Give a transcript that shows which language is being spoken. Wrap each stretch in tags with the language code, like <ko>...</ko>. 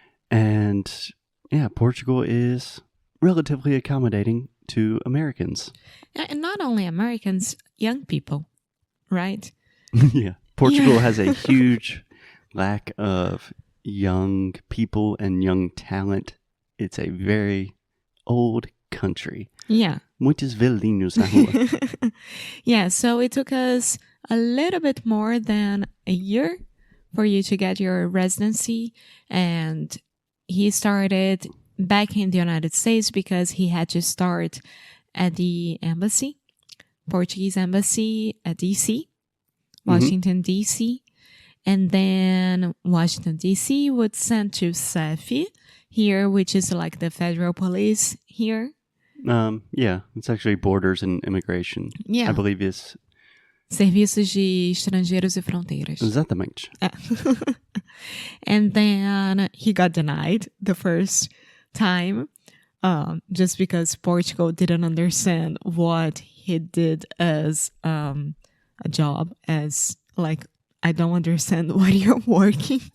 <en>And yeah, Portugal is relatively accommodating to Americans. And not only Americans, young people, right? Yeah. Portugal has a huge lack of young people and young talent. It's a very old country. Yeah.</en> <pt>Muitos velhinhos na rua.</pt> <en>Yeah, so it took us a little bit more than a year for you to get your residency. And he started back in the United States because he had to start at the embassy, Portuguese embassy at D.C., Washington, D.C. And then Washington, D.C. would send to CEF here, which is like the federal police here. Yeah, it's actually Borders and Immigration. Yeah. I believe it's...</en> <pt>Serviços de Estrangeiros e Fronteiras. Exatamente.</pt> <en>And then he got denied the first time just because Portugal didn't understand what he did as a job, as like, I don't understand what you're working.</en>